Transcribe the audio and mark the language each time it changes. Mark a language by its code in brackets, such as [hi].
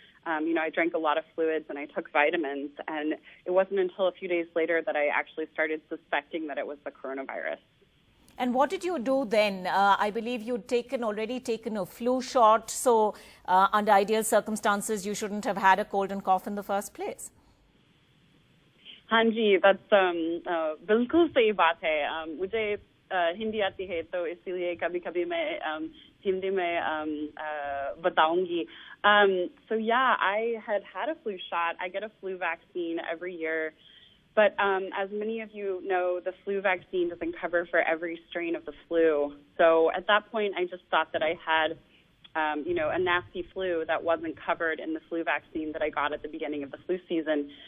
[en] I drank a lot of fluids and I took vitamins, and it wasn't until a few days later that I actually started suspecting that it was the coronavirus. And what did you do then? I believe you'd already taken a flu shot, so under ideal circumstances, you shouldn't have had a cold and cough in the first place. [hi] हाँ जी, [en] that's [hi] बिल्कुल सही बात है. मुझे हिंदी आती है, तो इसीलिए कभी-कभी मैं हिंदी में बताऊंगी. [en] So yeah, I had a flu shot. I get a flu vaccine every year. But as many of you know, the flu vaccine doesn't cover for every strain of the flu. So at that point, I just thought that I had, a nasty flu that wasn't covered in the flu vaccine that I got at the beginning of the flu season.